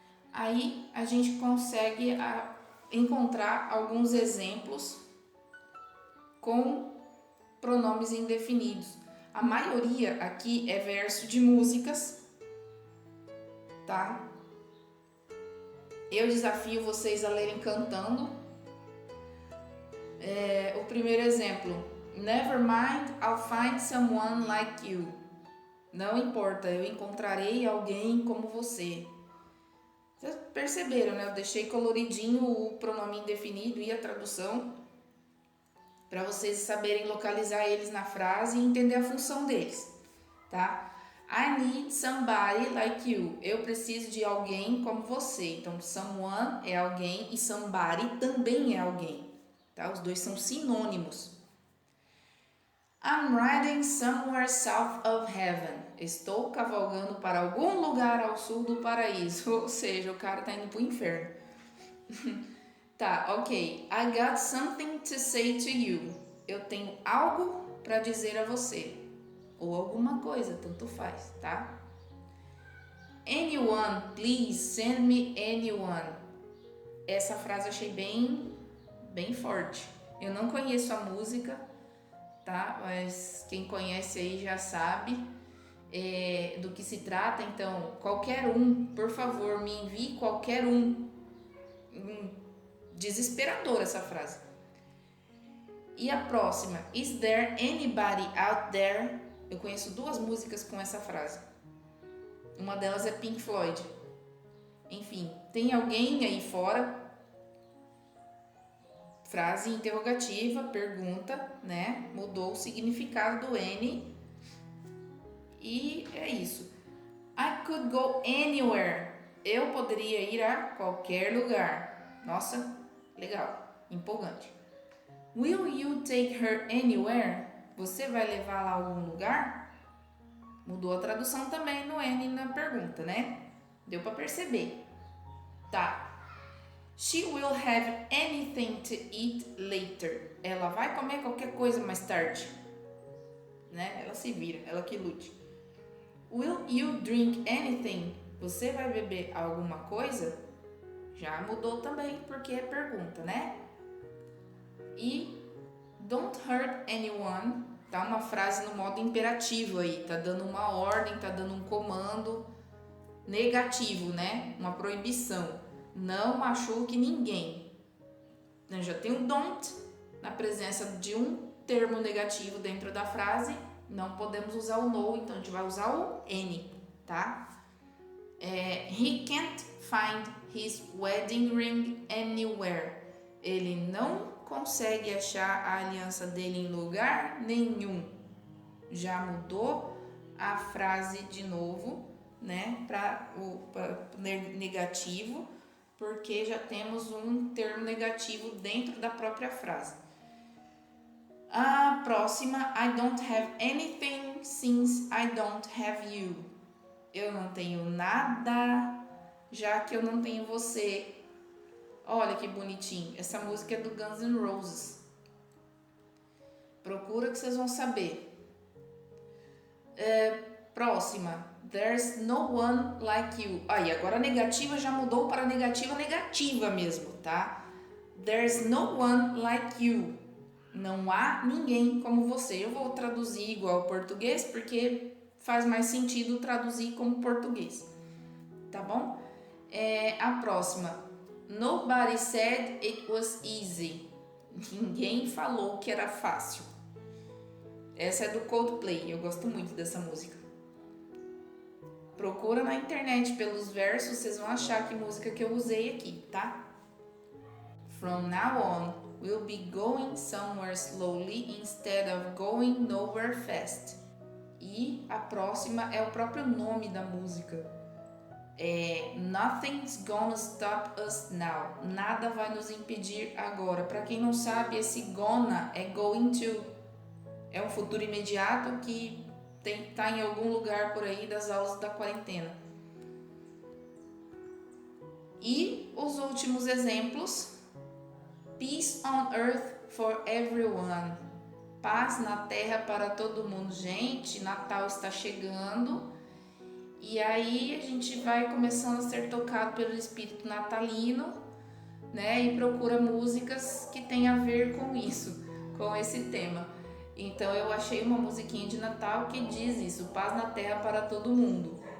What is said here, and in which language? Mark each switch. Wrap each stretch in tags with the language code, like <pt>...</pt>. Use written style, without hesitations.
<pt>Aí a gente consegue encontrar alguns exemplos com pronomes indefinidos. A maioria aqui é verso de músicas, tá? Eu desafio vocês a lerem cantando. O primeiro exemplo.</pt> <en>Never mind, I'll find someone like you.</en> <pt>Não importa, eu encontrarei alguém como você. Vocês perceberam, né? Eu deixei coloridinho o pronome indefinido e a tradução para vocês saberem localizar eles na frase e entender a função deles, tá?</pt> <en>I need somebody like you.</en> <pt>Eu preciso de alguém como você. Então, someone é alguém e somebody também é alguém, tá? Os dois são sinônimos.</pt> <en>I'm riding somewhere south of heaven.</en> <pt>Estou cavalgando para algum lugar ao sul do paraíso. Ou seja, o cara tá indo pro inferno. Tá, ok.</pt> <en>I got something to say to you.</en> <pt>Eu tenho algo para dizer a você. Ou alguma coisa, tanto faz, tá?</pt> <en>Anyone, please send me anyone.</en> <pt>Essa frase eu achei bem forte. Eu não conheço a música, tá? Mas quem conhece aí já sabe do que se trata. Então, qualquer um, por favor, me envie qualquer um. Desesperadora essa frase. E a próxima,</pt> <en>is there anybody out there?</en> <pt>Eu conheço 2 músicas com essa frase. Uma delas é Pink Floyd. Enfim, tem alguém aí fora? Frase interrogativa, pergunta, né? Mudou o significado do N. E é isso.</pt> <en>I could go anywhere.</en> <pt>Eu poderia ir a qualquer lugar. Nossa, legal, empolgante.</pt> <en>Will you take her anywhere?</en> <pt>Você vai levá-la a algum lugar? Mudou a tradução também no N na pergunta, né? Deu para perceber. Tá.</pt> <en>She will have anything to eat later.</en> <pt>Ela vai comer qualquer coisa mais tarde. Né? Ela se vira, ela que lute.</pt> <en>Will you drink anything?</en> <pt>Você vai beber alguma coisa? Já mudou também, porque é pergunta, né? E anyone, tá? Uma frase no modo imperativo aí, tá dando uma ordem, tá dando um comando negativo, né? Uma proibição. Não machuque ninguém. Já tem um don't na presença de um termo negativo dentro da frase, não podemos usar o no, então a gente vai usar o any, tá?</pt> <en>He can't find his wedding ring anywhere.</en> <pt>Ele não consegue achar a aliança dele em lugar nenhum. Já mudou a frase de novo, né, para o negativo, porque já temos um termo negativo dentro da própria frase. A próxima,</pt> <en>I don't have anything since I don't have you.</en> <pt>Eu não tenho nada, já que eu não tenho você. Olha que bonitinho. Essa música é do Guns N' Roses. Procura que vocês vão saber. Próxima.</pt> <en>There's no one like you.</en> <pt>Aí, agora a negativa já mudou para negativa mesmo, tá?</pt> <en>There's no one like you.</en> <pt>Não há ninguém como você. Eu vou traduzir igual ao português, porque faz mais sentido traduzir como português. Tá bom? A próxima.</pt> <en>Nobody said it was easy.</en> <pt>Ninguém falou que era fácil. Essa é do Coldplay. Eu gosto muito dessa música. Procura na internet pelos versos, vocês vão achar que música que eu usei aqui, tá?</pt> <en>From now on, we'll be going somewhere slowly instead of going nowhere fast.</en> <pt>E a próxima é o próprio nome da música.</pt> <en>Nothing's gonna stop us now.</en> <pt>Nada vai nos impedir agora. Para quem não sabe, esse gonna é going to. É um futuro imediato que tá em algum lugar por aí das aulas da quarentena. E os últimos exemplos.</pt> <en>Peace on earth for everyone.</en> <pt>Paz na terra para todo mundo. Gente, Natal está chegando. E aí a gente vai começando a ser tocado pelo espírito natalino, né? E procura músicas que tem a ver com isso, com esse tema. Então eu achei uma musiquinha de Natal que diz isso: paz na terra para todo mundo.</pt>